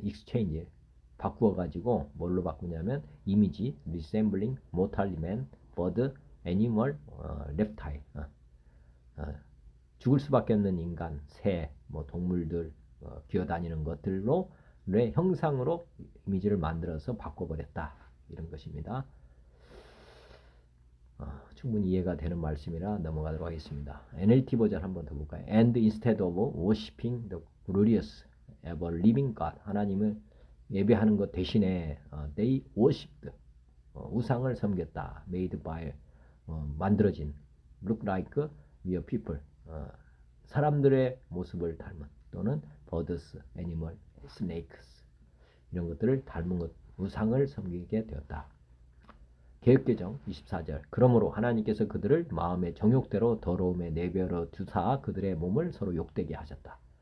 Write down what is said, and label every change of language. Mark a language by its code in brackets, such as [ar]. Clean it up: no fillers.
[ko] exchange 바꾸어 가지고 뭘로 바꾸냐면 이미지 [en] resembling mortal man, bird, animal, reptile [ko] 죽을 수밖에 없는 인간, 새, 뭐 동물들 기어다니는 것들로 뇌 형상으로 이미지를 만들어서 바꿔버렸다. 이런 것입니다. 충분히 이해가 되는 말씀이라 넘어가도록 하겠습니다. NLT 버전 한번 더 볼까요? [en] And instead of worshiping the glorious ever living God, [ko] 하나님을 예배하는 것 대신에 [en] they worshipped, [ko] 우상을 섬겼다. [en] made by, [ko] 만들어진, [en] look like mere people, [ko] 사람들의 모습을 닮은, 또는 [en] birds, animal, snakes, [ko] 이런 것들을 닮은 것, 우상을 섬기게 되었다. 개역개정 24절. 그러므로 하나님께서 그들을 마음의 정욕대로 더러움에 내버려 두사 그들의 몸을 서로 욕되게 하셨다.